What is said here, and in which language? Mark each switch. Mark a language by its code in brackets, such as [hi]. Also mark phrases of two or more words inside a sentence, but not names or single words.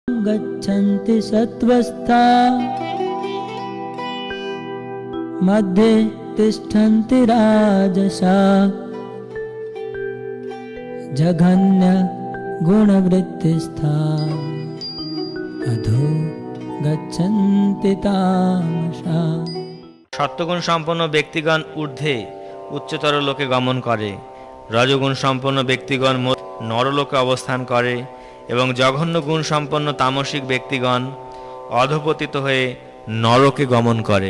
[sa] गच्छन्ति सत्त्वस्था मध्ये तिष्ठन्ति राजसा जघन्य गुणवृत्तिस्था अधो गच्छन्ति तामसा। [bn] সত্যগুণ সম্পন্ন ব্যক্তিগণ ঊর্ধ্বে উচ্চতর লোকে গমন করে, রজগুণ সম্পন্ন ব্যক্তিগণ নরলোকে অবস্থান করে এবং জঘন্য গুণ সম্পন্ন তামসিক ব্যক্তিগণ অধপতিত হয়ে নরকে গমন করে।